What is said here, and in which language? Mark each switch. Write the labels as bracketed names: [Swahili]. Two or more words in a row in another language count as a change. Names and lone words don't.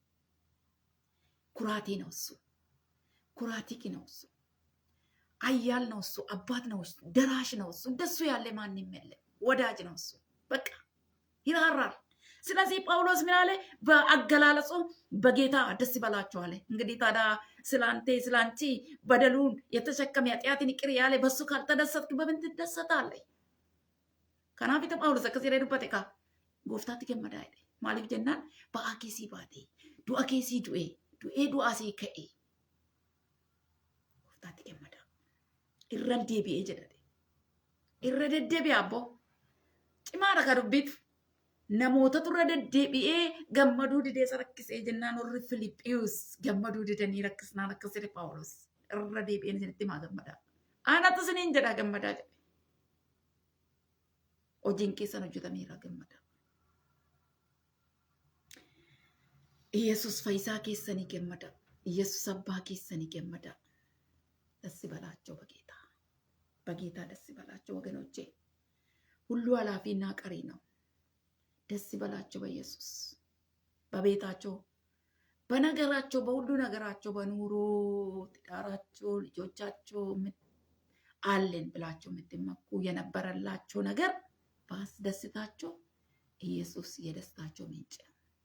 [Amharic] ኩራቴ ነው እሱ። ኩራቲክ ነው እሱ። አያል ነው እሱ። አባት ነው እሱ። ደራሽ ነው እሱ። እንደሱ ያለ ማንም የለም። ወዳጅ ነው እሱ። በቃ ይራራል። ስለዚህ ጳውሎስ ምን አለ? በአገላለጹ በጌታ ደስ ይበላችሁ አለ። እንግዲህ ታዲያ ስላንተ ስላንቺ በደሉን የተሸከመ ኃጢአትን ይቅር ያለ በሱ ካልተደሰትክ በምን ትደሰታለህ? [Oromo] Kanaaf itti Phaawulos akkas jedhee dubbate kaa gooftaatti gammadaa jedhe. Maaliif jennaan ba'aa keessii baatee du'a keessii du'ee du'aa sii ka'e gooftaatti gammadaa. Irra deebi'ee jedhate. Irra deddeebi'aa abboo cimaadha ka dubbitu. Namoota turre deddeebi'ee gammaduu didee isa rakkisee jennaan warri Filiphiyuus gammaduu didanii rakkisnaan akkas jedhe Phaawulos. Irra deebi'een isinitti maa gammadaa. Aanatu isiniin jedhaa gammadaa jedhe. Hojiin keessan hojjetameera gammadaa. Yesus fayyisaa keessanii gammadaa. Yesus abbaa keessanii gammadaa. [Amharic] ደስ ይበላቸው በጌታ ደስ ይበላቸው ወገኖቼ። ሁሉ ኃላፊና ቀሪ ነው። ደስ ይበላቸው በኢየሱስ በቤታቸው በነገራቸው በሁሉ ነገራቸው በኑሮ ትዳራቸው ልጆቻቸው አለን ብላቸው የምትመኩ የነበረላቸው ነገር ባስደስታቸው ኢየሱስ የደስታቸው ምንጭ ነው።